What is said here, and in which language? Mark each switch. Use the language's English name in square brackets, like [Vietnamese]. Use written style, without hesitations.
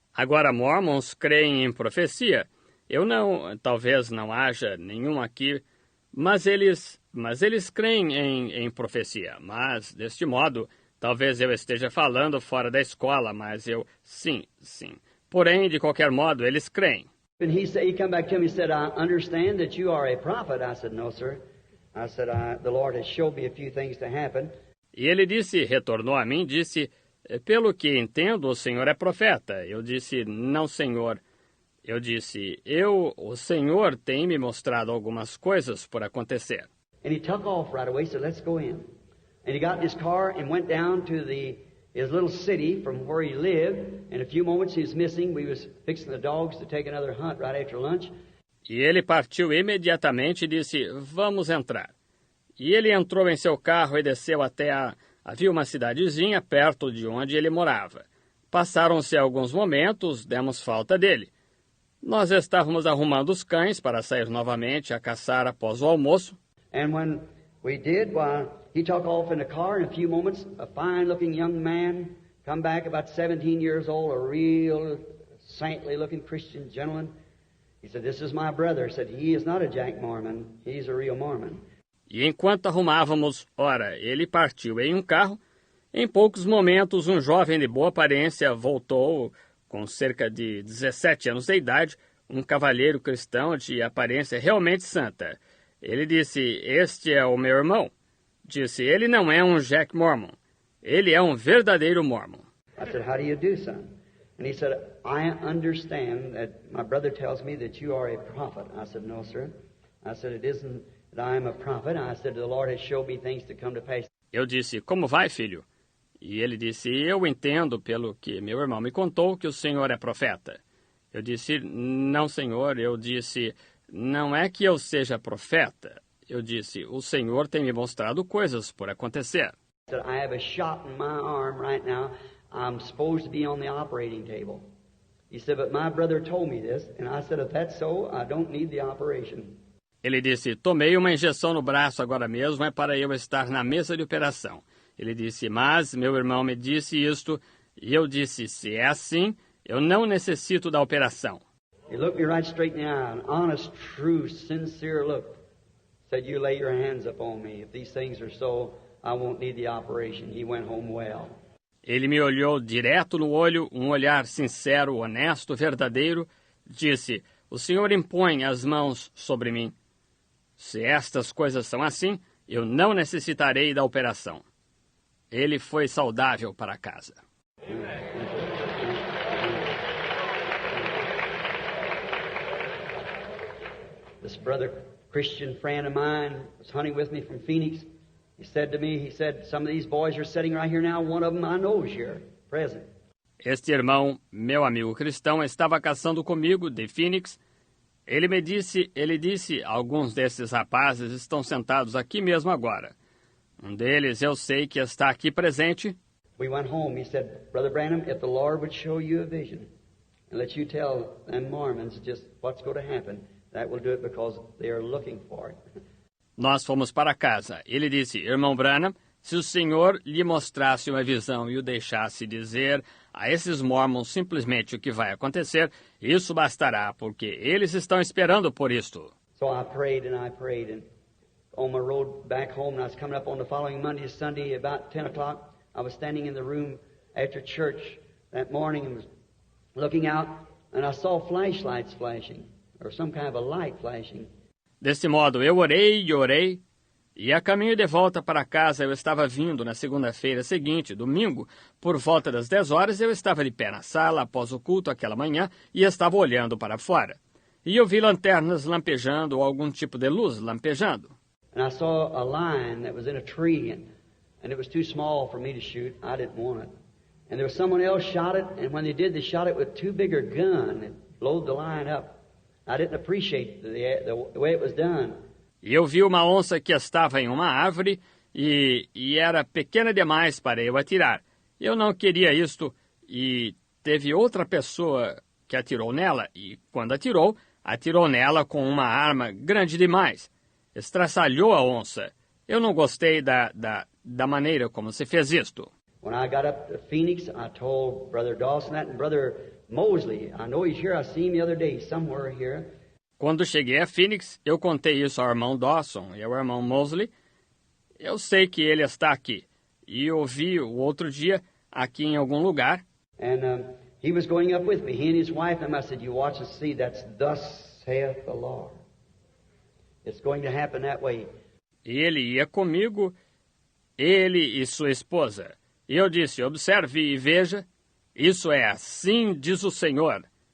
[Portuguese] Agora, mormons creem em profecia. Talvez não haja nenhum aqui, mas eles creem em profecia. Mas, deste modo, talvez eu esteja falando fora da escola, mas sim. Porém, de qualquer modo, eles creem. [English] And he came back to me and said, I understand that you are a prophet. I said, no, sir. I said, the Lord has showed me a few things to happen. [Portuguese] E ele retornou a mim, disse, pelo que entendo, o senhor é profeta. Eu disse, não, senhor. Eu disse, o Senhor tem me mostrado algumas coisas por acontecer. [English] And he took off right away, said, let's go in. And he got in his car and went down to his little city from where he lived. In a few moments he was missing. We was fixing the dogs to take another hunt right after lunch. [Portuguese] E ele partiu imediatamente e disse, vamos entrar. E ele entrou em seu carro e desceu até havia uma cidadezinha perto de onde ele morava. Passaram-se alguns momentos, demos falta dele. Nós estávamos arrumando os cães para sair novamente a caçar após o almoço. [English] And when we did, he took off in the car. In a few moments, a fine-looking young man come back, about 17 years old, a real saintly-looking Christian gentleman. He said, this is my brother. He said, he is not a Jack Mormon. He's a real Mormon. [Portuguese] E enquanto arrumávamos, ele partiu em um carro. Em poucos momentos, um jovem de boa aparência voltou com cerca de 17 anos de idade, um cavalheiro cristão de aparência realmente santa. Ele disse, este é o meu irmão. Disse, ele não é um Jack Mormon. Ele é um verdadeiro mormon. [English] I said, how do you do, son? And he said, I understand that my brother tells me that you are a prophet. I said, no, sir. I said, it isn't that I am a prophet. I said, the Lord has showed me things to come to pass. [Portuguese] Eu disse, como vai, filho? E ele disse, eu entendo pelo que meu irmão me contou que o senhor é profeta. Eu disse, não, senhor. Eu disse, não é que eu seja profeta. Eu disse, o senhor tem me mostrado coisas por acontecer. [English] I said, I have a shot in my arm right now. I'm supposed to be on the operating table. He said, but my brother told me this. And I said, if that's so, I don't need the operation. [Portuguese] Ele disse, tomei uma injeção no braço agora mesmo, é para eu estar na mesa de operação. Ele disse, mas meu irmão me disse isto, e eu disse, se é assim, eu não necessito da operação. [English] He looked me right straight in the eye, an honest, true, sincere look. Said, you lay your hands upon me. If these things are so, I won't need the operation. He went home well. [Portuguese] Ele me olhou direto no olho, um olhar sincero, honesto, verdadeiro, disse, o senhor impõe as mãos sobre mim. Se estas coisas são assim, eu não necessitarei da operação. Ele foi saudável para casa. [English] This brother, Christian friend of mine, was hunting with me from Phoenix. He said to me, some of these boys are sitting right here now. One of them I know is here, present. [Portuguese] Este irmão, meu amigo cristão, estava caçando comigo de Phoenix. Ele disse, alguns desses rapazes estão sentados aqui mesmo agora. Um deles eu sei que está aqui presente. [English] We went home. He said, Brother Branham, if the Lord would show you a vision and let you tell them Mormons just what's going to happen, that will do it because they are looking for it. [Portuguese] Nós fomos para casa. Ele disse, irmão Branham, se o senhor lhe mostrasse uma visão e o deixasse dizer a esses mormons simplesmente o que vai acontecer, isso bastará, porque eles estão esperando por isto. [English] So I prayed, and on my road back home, and I was coming up on the following Monday, Sunday, about 10 o'clock, I was standing in the room after church that morning and was looking out, and I saw flashlights flashing, or some kind of a light flashing. [Portuguese] Desse modo, eu orei, e a caminho de volta para casa eu estava vindo na segunda-feira seguinte, domingo, por volta das 10 horas, eu estava de pé na sala após o culto aquela manhã e estava olhando para fora. E eu vi lanternas lampejando ou algum tipo de luz lampejando. [English] And I saw a line that was in a tree, and it was too small for me to shoot. I didn't want it. And there was someone else shot it, and when they did, they shot it with too big a gun and blowed the line up. I didn't appreciate the way it was done. [Portuguese] E eu vi uma onça que estava em uma árvore e era pequena demais para eu atirar. Eu não queria isto e teve outra pessoa que atirou nela e, quando atirou nela com uma arma grande demais. Estraçalhou a onça. Eu não gostei da maneira como se fez isto. [English] When I got up to Phoenix, I told Brother Dawson that, and Brother Mosley, I know he's here, I seen him the other day, somewhere here. [Portuguese] Quando cheguei a Phoenix, eu contei isso ao irmão Dawson e ao irmão Mosley. Eu sei que ele está aqui. E eu vi o outro dia aqui em algum lugar. [English] And he was going up with me, he and his wife, and I said, you watch and see, that's thus saith the Lord. It's going to happen that way. [Portuguese] E ele ia comigo, ele e sua esposa. E eu disse, observe e veja, isso é assim diz o Senhor.